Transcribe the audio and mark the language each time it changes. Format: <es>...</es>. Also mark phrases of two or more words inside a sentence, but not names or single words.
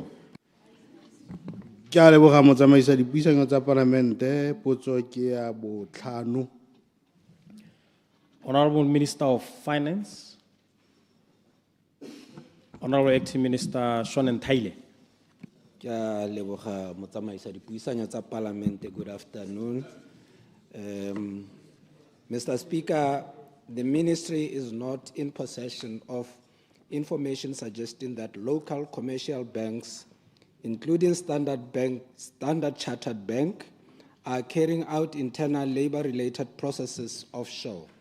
<tn>Ke a leboga motsamaisa dipuisano tsa parlamente potso ke ya botlhano.</tn> <en>Honorable Minister of Finance, Honorable Acting Minister Sean Taile.</en> <tn>Ke a leboga motsamaisa dipuisano tsa parlamente.</tn> <en>Good afternoon. Mr. Speaker, the ministry is not in possession of information suggesting that local commercial banks, including Standard Chartered Bank, are carrying out internal labor-related processes offshore.</en>